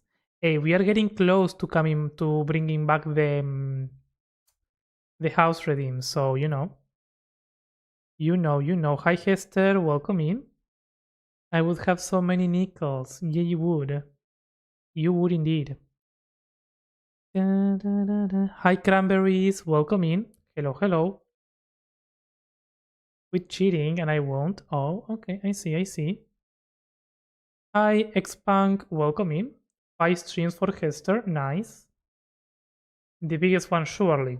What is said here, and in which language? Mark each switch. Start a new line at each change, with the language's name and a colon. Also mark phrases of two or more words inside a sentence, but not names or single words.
English: Hey, we are getting close to coming to bringing back the house redeem. So, you know. You know. Hi, Hester. Welcome in. I would have so many nickels. Yeah, you would. You would indeed. Da, da, da, da. Hi, Cranberries. Welcome in. Hello, hello. With cheating, and I won't. Oh, okay. I see, I see. Hi, Xpunk. Welcome in. 5 streams for Hester. Nice. The biggest one, surely.